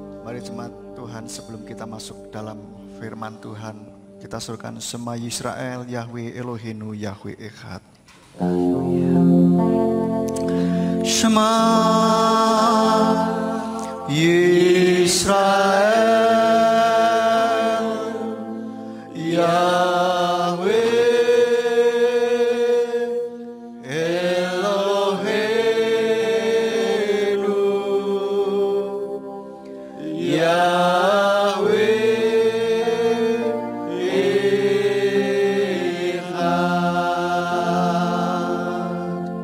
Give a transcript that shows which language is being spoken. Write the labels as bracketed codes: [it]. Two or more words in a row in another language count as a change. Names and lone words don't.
[id] Mari jemaat Tuhan, sebelum kita masuk dalam firman Tuhan, kita suruhkan [he] שמע ישראל, יהוה אלוהינו, יהוה אחד. Shema ישראל, יהוה אלוהינו, יהוה אחד.